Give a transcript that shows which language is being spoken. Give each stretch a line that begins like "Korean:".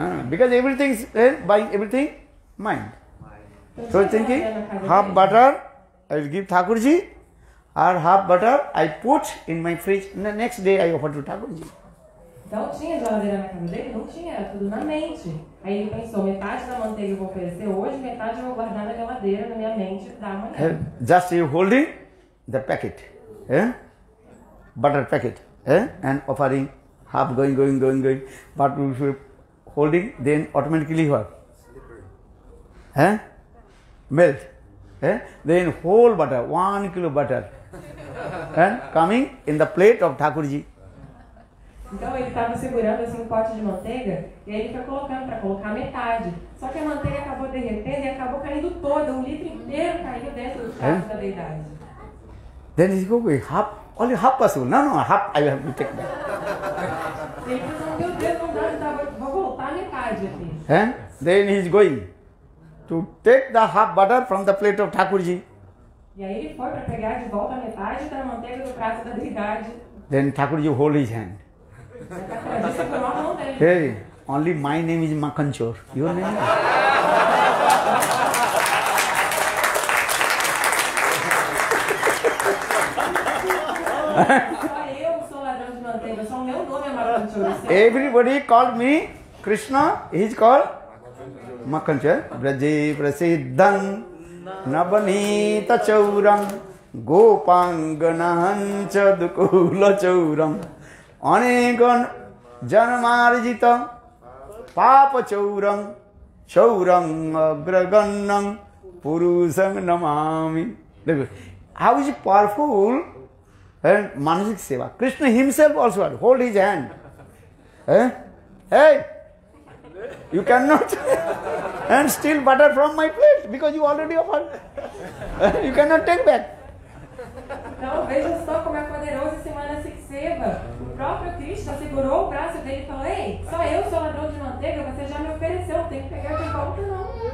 English: Because everything is buying everything mind. So thinking half butter I will give Thakurji, or half butter I put in my fridge. And the next day I offer to Thakurji.
Portuguese: Então tinha geladeira na casa dele? Não tinha, era tudo na mente. Aí ele pensou, metade da manteiga eu vou oferecer hoje, metade eu vou guardar na geladeira, na minha mente, da manhã.
English: Just you holding the packet, butter packet, and offering half going, but if you holding, then automatically what? Melt. Then whole butter, 1 kilo butter, and coming in the plate of Thakurji.
Portuguese: Então ele estava segurando assim um pote de manteiga e aí ele foi colocando para colocar metade. Só que a manteiga acabou derretendo e acabou caindo toda, 1 litro inteiro caiu dentro do prato da deidade.
English: Then he go, only half possible. No, half I have to take back.
Portuguese: Ele pensou, meu Deus, não dá, vou voltar a metade aqui.
English: Then he is going to take the half butter from the plate of Thakurji.
Portuguese: E aí ele foi para pegar de volta a metade da manteiga do prato da deidade.
English: Then Thakurji hold his hand.
Portuguese: Ele segurou a mão dele.
English: Hey, only my name is Makhanchor. Your name?
Portuguese: Só eu sou ladrão de manteiga, só o meu nome é Makhanchor.
English: Everybody called me Krishna. He is called Makhanchor.
Sanskrit: Braje prasiddham nabanita chauram Gopanganancha dukula chauram Anegan Janamarjita Papa chauram Chauram Agragannam Purusang Namami.
English: How is it powerful? And Manasik Seva. Krishna himself also had hold his hand. Hey, you cannot and steal butter from my plate because you already offered. You cannot take back.
Portuguese: Então veja só como é poderoso esse Manasik Seva. O próprio Krishna segurou o braço dele e falou: ei, só eu sou ladrão de manteiga, você já me ofereceu, não tem que pegar de volta não.